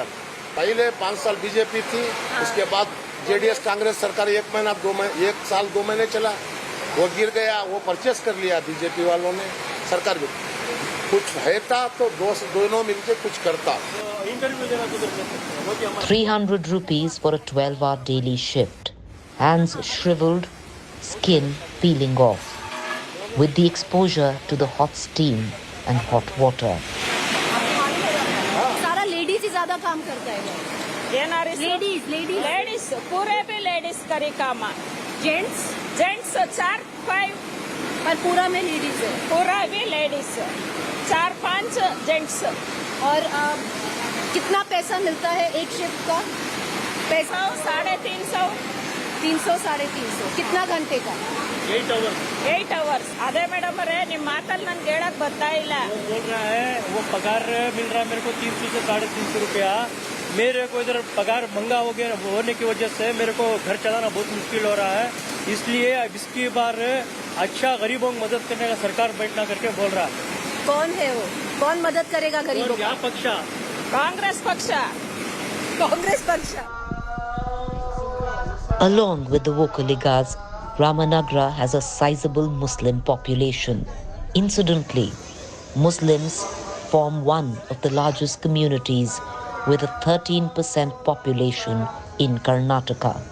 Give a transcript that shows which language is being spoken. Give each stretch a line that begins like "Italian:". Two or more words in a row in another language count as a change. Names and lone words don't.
Hindi: पहले 5 साल बीजेपी थी, उसके बाद JDS कांग्रेस सरकार 1 साल 2 महीने चला, वो गिर गया, वो परचेस कर लिया बीजेपी वालों ने। सरकार भी कुछ है था तो दोनों मिलकर कुछ करता।
English: 300 rupees for a 12-hour daily shift. Hands shriveled, skin peeling off, with the exposure to the hot steam and hot water.
Hindi: सारा लेडीज ही ज्यादा काम करता है। लेडीज पूरे भी लेडीज करी काम। जेंट्स 4-5 पर पूरा में लेडीज है। पूरा भी लेडीज 4-5 जेंट्स। और कितना पैसा मिलता है एक शिफ्ट का? पैसा 350 300 350 कितना घंटे का
English: 8 hours
Kannada: 8 hours ಅದೇ ಮೇಡಮ್ ಅವರೇ ನಿಮ್ಮ ಮಾತಲ್ಲಿ ನನ್ಗೆ ಹೇಳಕ್ ಬರ್ತಾ ಇಲ್ಲ
Hindi: बोल रहा है वो पगार मिल रहा है मेरे को 300 से 350 रुपया मेरे को इधर पगार महंगा हो गया होने की वजह से मेरे को घर चलाना बहुत मुश्किल हो रहा है इसलिए अब इसकी बार अच्छा गरीबों की मदद करने का सरकार बैठना करके बोल रहा है कौन है वो कौन मदद करेगा गरीबों क्या पक्ष
Kannada: ಕಾಂಗ್ರೆಸ್ ಪಕ್ಷ
Hindi: कांग्रेस पक्ष
English: Along with the Vocaligas, Ramanagara has a sizable Muslim population. Incidentally, Muslims form one of the largest communities with a 13% population in Karnataka.